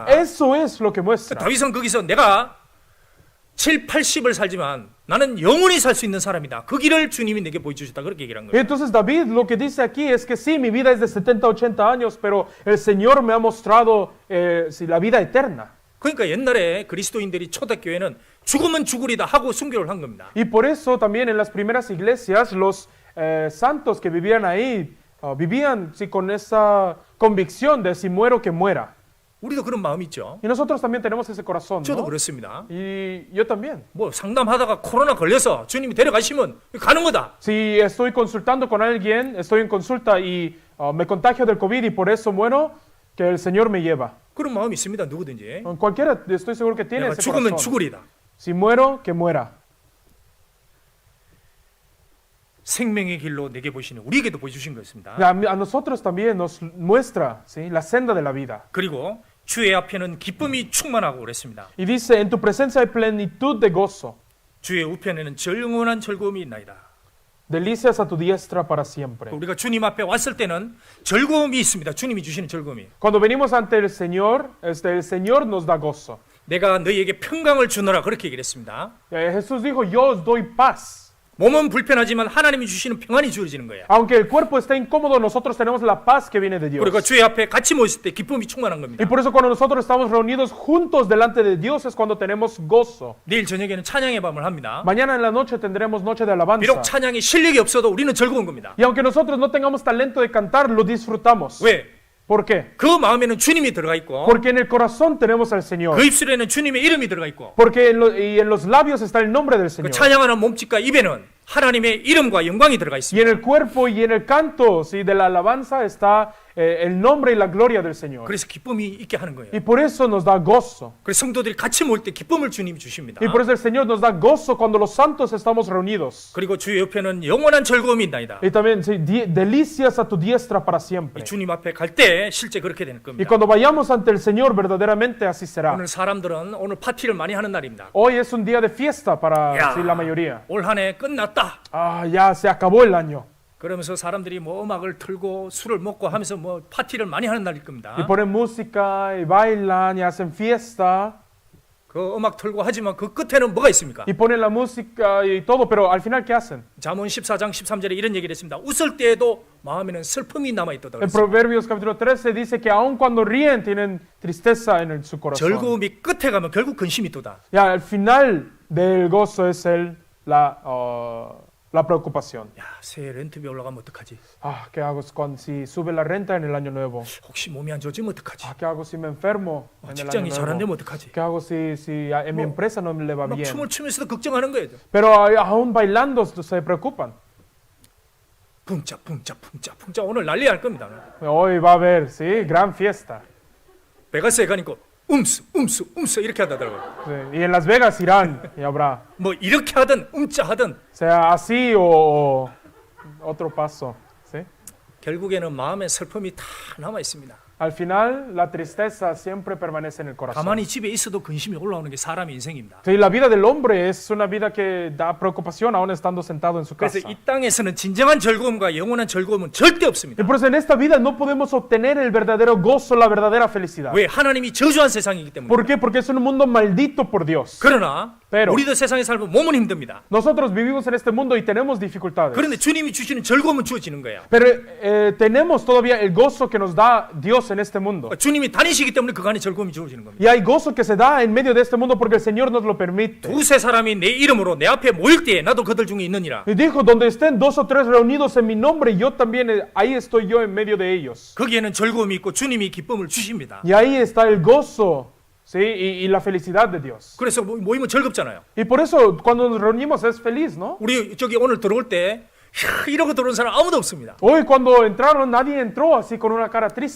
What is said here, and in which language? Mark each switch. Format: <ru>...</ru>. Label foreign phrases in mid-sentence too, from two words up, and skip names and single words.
<es>Eso es lo que muestra.</es> <ko>다윗은 거기서 내가 7, 80을 살지만 나는 영원히 살 수 있는 사람이다. 그 길을 주님이 내게 보여주셨다. 그렇게 얘기를 한</ko> <es>Y</es> <ko>거예요.</ko> <es>entonces David lo que dice aquí es que sí, mi vida es de 70, 80 años, pero el Señor me ha mostrado sí, la vida eterna.</es> <ko>그러니까 옛날에 그리스도인들이 초대교회는 죽으면 죽으리다 하고 순교를 한 겁니다.</ko> <es>Y por eso también en las primeras iglesias los santos que vivían ahí vivían sí, con esa convicción de si muero que muera.</es> <ko>우리도 그런 마음이 있죠.</ko> <es>Y nosotros también tenemos ese corazón,</es> <ko>저도</ko> <es>¿no?</es> <ko>그렇습니다.</ko> <es>Y yo también.</es> <ko>뭐 상담하다가 코로나 걸려서 주님이 데려가시면 가는 거다.</ko> <es>Si estoy consultando con alguien, estoy en consulta y me contagio del COVID y por eso muero, que el Señor me lleva.</es> <ko>그런 마음이 있습니다. 누구든지.</ko> <es>Cualquiera, estoy seguro que tiene</es> <ko>내가</ko> <es>ese</es> <ko>죽으면</ko> <es>corazón.</es> <ko>죽으리다.</ko> <es>Si muero, que muera.</es> <ko>생명의 길로 내게 보시는 우리에게도 보여주신 것입니다.</ko> <es>A nosotros también nos muestra ¿sí? la senda de la vida.</es> <ko>그리고 주의 앞에는 기쁨이 충만하고 그랬습니다.</ko> <es>Y dice, en tu presencia hay plenitud de gozo,</es> <ko>주의 우편에는 영원한 즐거움이 있나이다.</ko> <es>delicias a tu diestra para siempre.</es> <ko>우리가 주님 앞에 왔을 때는 즐거움이 있습니다. 주님이 주시는 즐거움이.</ko> <es>Cuando venimos ante el Señor nos da gozo.</es> <ko>내가 너희에게 평강을 주노라 그렇게 얘기를 했습니다.</ko> <es>Jesús dijo, yo os doy paz.</es> <ko>몸은 불편하지만 하나님이 주시는 평안이 주어지는 거예요.</ko> <es>Aunque el cuerpo está incómodo, nosotros tenemos la paz que viene de Dios.</es> <ko>그리고 주의 앞에 같이 모였을 때 기쁨이 충만한</ko> <es>Y</es> <ko>겁니다.</ko> <es>por eso cuando nosotros estamos reunidos juntos delante de Dios es cuando tenemos gozo.</es> <ko>내일 저녁에는 찬양의 밤을 합니다.</ko> <es>Mañana en la noche tendremos noche de alabanza.</es> <ko>비록 찬양이 실력이 없어도 우리는 즐거운 겁니다.</ko> <es>Y aunque nosotros no tengamos talento de cantar, lo disfrutamos.</es> <ko>왜?</ko> <es>¿Por qué?</es> <ko>그 마음에는 주님이 들어가 있고</ko> <es>Porque en el corazón tenemos al Señor.</es> <ko>그 입술에는 주님의 이름이 들어가 있고</ko> <es>Porque en los labios está el nombre del</es> <ko>그</ko> <es>Señor.</es> <ko>찬양하는 몸짓과 입에는 하나님의 이름과 영광이 들어가</ko> <es>Y</es> <ko>있습니다.</ko> <es>en el cuerpo y en el canto ¿sí? de la alabanza está el nombre y la gloria del Señor.</es> <ko>그래서 기쁨이 있게 하는 거예요.</ko> <es>Y por eso nos da gozo.</es> <ko>그래서 성도들이 같이 모일 때 기쁨을 주님이 주십니다.</ko> <es>Y por eso el Señor nos da gozo cuando los santos estamos reunidos.</es> <ko>그리고 주의 옆에는 영원한 즐거움이 있나이다.</ko> <es>Y también ¿sí? delicias a tu diestra para siempre.</es> <ko>이 주님 앞에 갈 때 실제 그렇게 될</ko> <es>Y</es> <ko>겁니다.</ko> <es>cuando vayamos ante el Señor, verdaderamente así será.</es> <ko>오늘 사람들은 오늘 파티를 많이 하는 날입니다.</ko> <es>Hoy es un día de fiesta para</es> <ko>야,</ko> <es>¿sí? la mayoría.</es> <ko>올 한 해 끝났다.</ko> <es>Ya se acabó el año.</es> <ko>그러면서 사람들이 뭐 음악을 틀고 술을 먹고 하면서 뭐 파티를 많이 하는 날일 겁니다.</ko> <es>Y ponen música y bailan y hacen fiesta.</es> <ko>그 음악 틀고 하지만 그 끝에는 뭐가 있습니까?</ko> <es>Y ponen la música y todo, pero al final, ¿qué hacen?</es> <ko>잠언 14장 13절에 이런 얘기를 했습니다. 웃을 때에도 마음에는 슬픔이 남아있다.</ko> <es>En Proverbios capítulo 13 dice que aun cuando ríen tienen tristeza en su corazón.</es> <ko>즐거움이 끝에 가면 결국 근심이 또다.</ko> <es>Ya, al final del gozo es la preocupación.</es> <ko>야, 새해 렌트비 올라가면 어떡하지?</ko> <es>¿Qué hago si sube la renta en el año nuevo?</es> <ko>혹시 몸이 안 좋아지면 어떡하지?</ko> <es>¿Qué hago si me enfermo en el año</es> <ko>직장이 잘 안 되면</ko> <es>nuevo?</es> <ko>어떡하지?</ko> <es>¿Qué hago si en mi empresa no le va</es> <ko>막</ko> <es>bien?</es> <ko>춤을 추면서도 걱정하는 거예요.</ko> <es>Pero aún bailando se preocupan.</es> <ko>풍자 오늘 난리 날 겁니다.</ko> <es>Hoy va a haber, sí, gran fiesta.</es> <ko>베가스에 가니까 음수 이렇게 하더라고요.</ko> <es>Sí, y en Las Vegas irán y habrá.</es> <ko>뭐 이렇게 하든 하든</ko> <es>Sea así o otro paso. ¿Sí?</es> <ko>결국에는 마음의 슬픔이 다 남아 있습니다.</ko> <es>Al final, la tristeza siempre permanece en el corazón.</es> <ko>가만히 집에 있어도 근심이 올라오는 게 사람의 인생입니다.</ko> <es>Sí, la vida del hombre es una vida que da preocupación aún estando sentado en su casa.</es> <ko>그래서 이 땅에서는 진정한 즐거움과 영원한 즐거움은 절대</ko> <es>Y</es> <ko>없습니다.</ko> <es>por eso en esta vida no podemos obtener el verdadero gozo, la verdadera felicidad.</es> <ko>왜? 하나님이 저주한 세상이기 때문에.</ko> <es>¿Por qué? Porque es un mundo maldito por Dios.</es> <ko>그러나</ko> <es>Pero-</es> <ko>우리도 세상에 살면 몸은 힘듭니다.</ko> <es>Nosotros vivimos en este mundo y tenemos dificultades.</es> <ko>그런데 주님이 주시는 즐거움은 주어지는 거예요.</ko> <es>Pero tenemos todavía el gozo que nos da Dios en este mundo.</es> <ko>주님이 다니시기 때문에 그 안에 즐거움이 주어지는 겁니다.</ko> <es>Y hay gozo que se da en medio de este mundo porque el Señor nos lo permite.</es> <ko>두세 사람이 내 이름으로 내 앞에 모일 때에 나도 그들 중에 있느니라.</ko> <es>Y dijo, donde estén dos o tres reunidos en mi nombre, yo también, ahí estoy yo en medio de ellos.</es> <ko>거기에는 즐거움이 있고 주님이 기쁨을 주십니다.</ko> <es>Y ahí está el gozo, ¿sí? Y la felicidad de Dios.</es> <ko>그래서 모이면 즐겁잖아요.</ko> <es>Y por eso cuando nos reunimos es feliz, ¿no?</es> <ko>우리 저기 오늘 들어올 때 이러고 들어온 사람 아무도 없습니다.</ko> <es>Hoy cuando entraron nadie entró así con una cara triste.</es>